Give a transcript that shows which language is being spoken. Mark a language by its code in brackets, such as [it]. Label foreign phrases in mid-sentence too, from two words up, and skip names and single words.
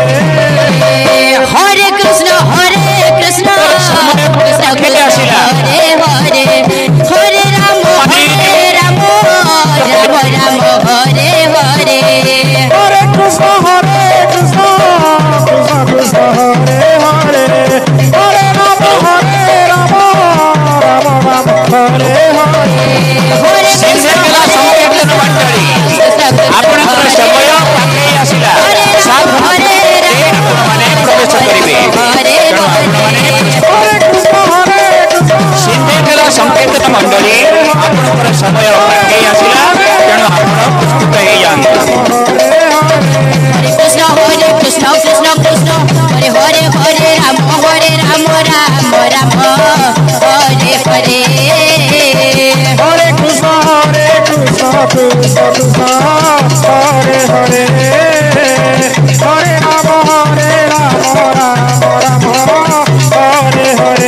[sa] হরে কৃষ্ণ কৃষ্ণ কৃষ্ণ কৃষ্ণ হরে হরে হরে রাম রাম রাম রাম হরে হরে হরে কৃষ্ণ কৃষ্ণ কৃষ্ণ হরে হরে হরে রাম রাম রাম হরে হরে হরে [or] সিন্ধেকেলা সংকীর্তন মণ্ডলী ଆପଣଙ୍କର ସମୟ ପାଖେଇ ଆସିଲା [sa] ହରେ [or] ମାନେ ପ୍ରବେଶ କରିବେ [sa] ହରେ হরে কৃষ্ণ কৃষ্ণ [or] ସିନ୍ଧେକେଲା ସଂକୀର୍ତ୍ତନ ମଣ୍ଡଳୀ ଆପଣଙ୍କର ସମୟ ପାଖେଇ ଆସିଲା ତେଣୁ ଆପଣ ପ୍ରସ୍ତୁତ ହେଇଯାଆନ୍ତୁ [sa] হরে কৃষ্ণ কৃষ্ণ কৃষ্ণ হরে হরে হরে রাম রাম রাম হরে হরে হরে কৃষ্ণ কৃষ্ণ কৃষ্ণ হরে হরে হরে রাম রাম রাম হরে হরে